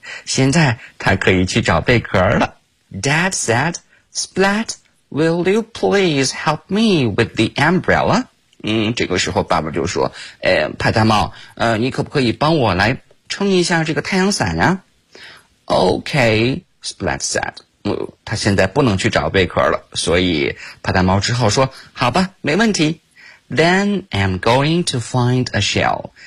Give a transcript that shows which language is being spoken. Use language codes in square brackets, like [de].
[zh] 现在他可以去找贝壳了。 [en] Dad said, Splat, will you please help me with the umbrella? [zh] 这个时候爸爸就说，帕达猫，你可不可以帮我来撑一下这个太阳伞呀？ [en] Okay, Splat said. [zh] 他现在不能去找贝壳了，所以帕达猫只好说，好吧，没问题。 [en] Then I'm going to find a shell.